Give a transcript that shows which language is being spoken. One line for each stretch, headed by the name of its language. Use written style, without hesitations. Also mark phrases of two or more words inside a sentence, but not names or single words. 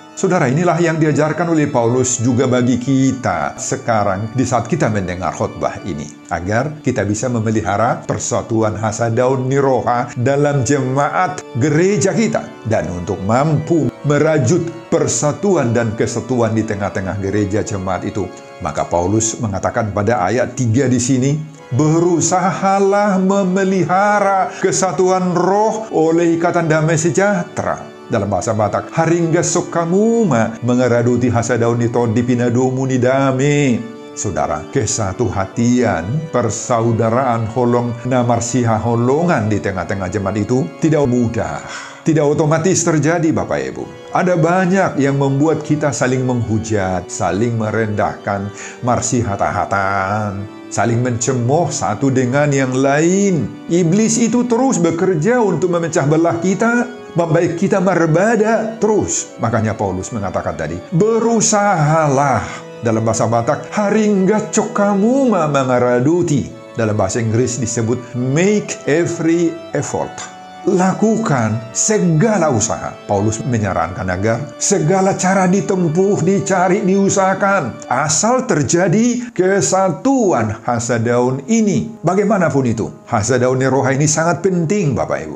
Indonesian: Saudara, inilah yang diajarkan oleh Paulus juga bagi kita sekarang di saat kita mendengar khotbah ini, agar kita bisa memelihara persatuan
Batak Toba: hasadaun niroha
Indonesian: dalam jemaat gereja kita, dan untuk mampu merajut persatuan dan kesatuan di tengah-tengah gereja jemaat itu. Maka Paulus mengatakan pada ayat 3 di sini, berusahalah memelihara kesatuan roh oleh ikatan damai sejahtera. Dalam bahasa Batak,
Batak Toba: haringga sokamuma mengaraduti hasadaun nitodi pinadomu ni dame.
Indonesian: Saudara, kesatuhatian, persaudaraan
Batak Toba: holong namarsiha holongan
Indonesian: di tengah-tengah jemaat itu tidak mudah. Tidak otomatis terjadi, Bapak Ibu. Ada banyak yang membuat kita saling menghujat, saling merendahkan, marsihat-hatan, saling mencemooh satu dengan yang lain. Iblis itu terus bekerja untuk memecah belah kita, membaik kita merbada terus. Makanya Paulus mengatakan tadi, berusahalah. Dalam bahasa Batak,
Batak Toba: haringga cokamu mangaraduti.
Indonesian: Dalam bahasa Inggris disebut
English: make every effort.
Indonesian: Lakukan segala usaha. Paulus menyarankan agar segala cara ditempuh, dicari, diusahakan. Asal terjadi kesatuan hasadaun ini. Bagaimanapun itu,
Batak Toba: hasadaun roha
Indonesian: ini sangat penting, Bapak Ibu.